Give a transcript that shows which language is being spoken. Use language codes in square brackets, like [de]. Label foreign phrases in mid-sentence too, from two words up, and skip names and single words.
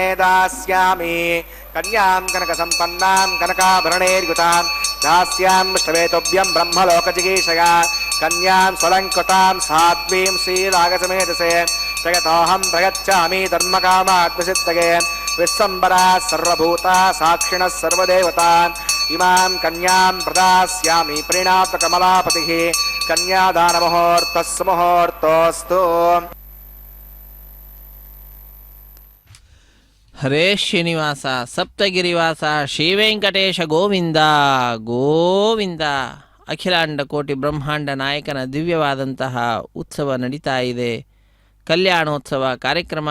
[sa] ದಾಸ್ಯಾಮಿ ಕನ್ಯಾಂ ಕನಕ ಸಂಪನ್ನಾಂ ಕನಕಾಭರಣೈರ್ಯುತಾಂ ದಾಸ್ಯಾಂ ಶ್ವೇತೋಭ್ಯಂ ಬ್ರಹ್ಮಲೋಕಜಿಗೀಷಯ ಕನ್ಯಾಂ ಸ್ವಲಂಕೃತಾಂ ಸಾಧ್ವೀಂ ಶ್ರೀರಾಗಸಮೇತಸೆ ಜಗತೋಹಂ ಪ್ರಯಚ್ಚಾಮಿ ಧರ್ಮಕಾಮಾತ್ಮಸಿದ್ಧಗೆ ವಿಸ್ಸಂಬರಾ ಸರ್ವಭೂತಾ ಸಾಕ್ಷಿಣಃ ಸರ್ವದೇವತಾ ಇಮಾಂ ಕನ್ಯಾಂ ಪ್ರದಾಸ್ಯಾಮಿ ಪ್ರೀಣಾತ ಕಮಲಾಪತಿಃ ಕನ್ಯಾದಾನ ಮುಹೂರ್ತಸ್ಸು ಮುಹೂರ್ತೋಸ್ತು. ಹರೇ ಶ್ರೀನಿವಾಸ ಸಪ್ತಗಿರಿವಾಸ ಶ್ರೀವೆಂಕಟೇಶ ಗೋವಿಂದ ಗೋವಿಂದ. [kn] ಅಖಿಲಾಂಡ ಕೋಟಿ ಬ್ರಹ್ಮಾಂಡ ನಾಯಕನ ದಿವ್ಯವಾದಂತಹ ಉತ್ಸವ ನಡೀತಾ ಇದೆ. ಕಲ್ಯಾಣೋತ್ಸವ ಕಾರ್ಯಕ್ರಮ.